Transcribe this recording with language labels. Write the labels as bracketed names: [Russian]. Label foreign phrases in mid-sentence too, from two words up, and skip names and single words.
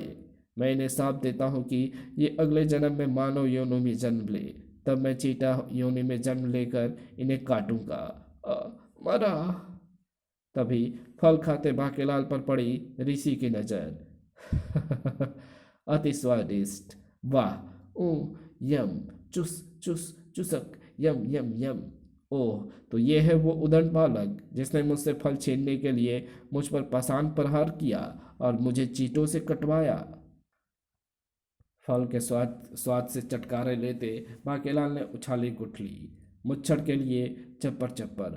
[Hindi] मैं इन्हें साथ देता हूँ कि ये अगले जन्म में मानव योनि में जन्म ले, तब मैं चीटा योनि में जन्म लेकर इन्हें काटूंगा। मरा। तभी फल खाते बाकेलाल पर पड़ी ऋषि की नजर। अति स्वादिष्ट, वाह, ओ, यम, चुस चुस चुसक, यम यम यम। ओह, तो ये है वो उदंड बालक जिसने मुझसे फल छीनने के लिए मुझ पर पाषाण प्रहार किया और मुझे चींटों से कटवाया। फल के स्वाद स्वाद से चटकारे लेते बाकेलाल ने उछाली गुठली, मुच्छड़ के लिए चप्पर चप्पर।